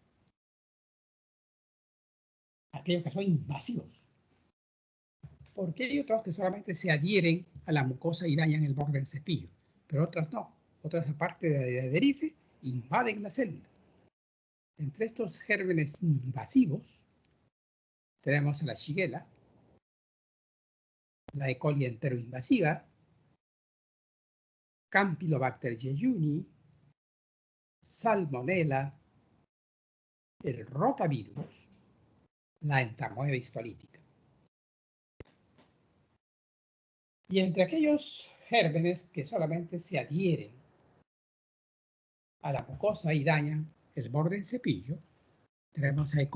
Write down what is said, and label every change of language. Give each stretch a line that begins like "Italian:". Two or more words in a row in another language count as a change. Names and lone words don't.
Spanish: Aquellos que son invasivos. Porque hay otros que solamente se adhieren a la mucosa y dañan el borde del cepillo, pero otras no. Otras, aparte de adherirse, invaden la célula. Entre estos gérmenes invasivos tenemos a la Shigella, la E. coli enteroinvasiva, Campylobacter jejuni, Salmonella, el rotavirus, la entamoeba histolítica. Y entre aquellos gérmenes que solamente se adhieren a la mucosa y dañan el borde del cepillo, tenemos a E.